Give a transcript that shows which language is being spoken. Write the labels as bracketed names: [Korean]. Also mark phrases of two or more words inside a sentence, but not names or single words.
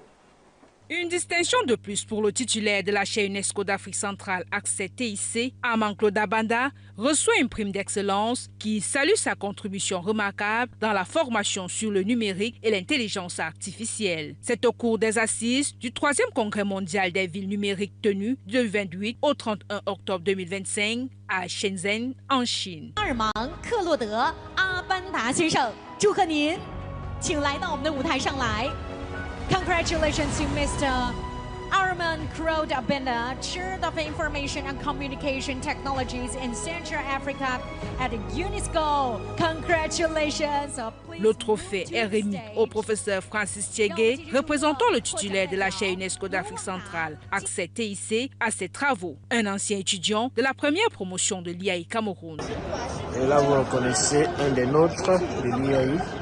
[French] Une distinction de plus pour le titulaire de la chaire UNESCO d'Afrique centrale accès TIC, Armand Claude-Abonda, reçoit une prime d'excellence qui salue sa contribution remarquable dans la formation sur le numérique et l'intelligence artificielle. C'est au cours des assises du 3e congrès mondial des villes numériques tenu du 28 au 31 octobre 2025 à Shenzhen, en Chine. [Chinese] Armand Claude-Abonda 先生，祝贺您，请来到我们的舞台上来。 [English] Congratulations to Mr. Armand Claude-Abonda, Chair of Information and Communication Technologies in Central Africa at UNESCO. Congratulations. [French] Le trophée est remis au professeur Francis Thiégué, représentant le titulaire de la chaire UNESCO d'Afrique centrale, accès TIC, à ses travaux. Un ancien étudiant de la première promotion de l'IAI Cameroun. Et là, vous reconnaissez un des nôtres de l'IAI.